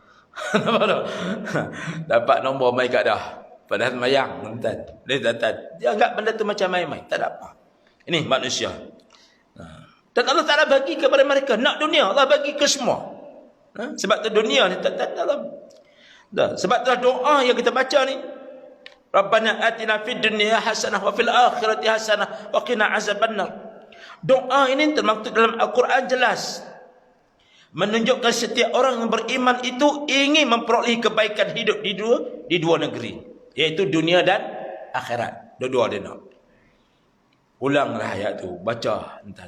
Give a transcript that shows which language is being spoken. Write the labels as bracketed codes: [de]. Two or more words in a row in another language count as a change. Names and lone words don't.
[ms] Dapat nombor mai kat dah. Padahal sembahyang. Dia anggap benda tu macam main-main. Tak ada apa. Ini manusia. Dan Allah Ta'ala bagi kepada mereka. Nak dunia, Allah bagi ke semua. Sebab tu dunia ni tak sebab tu doa yang kita baca ni, [ar] ربنا آتنا في الدنيا حسنة وفي الآخرة حسنة وقنا عذاب النار. [ms] Doa ini termaktub dalam Al-Quran jelas, menunjukkan setiap orang yang beriman itu ingin memperoleh kebaikan hidup di dua negeri, iaitu dunia dan akhirat. Dua-dua dia nak. Ulanglah ayat tu, baca entar.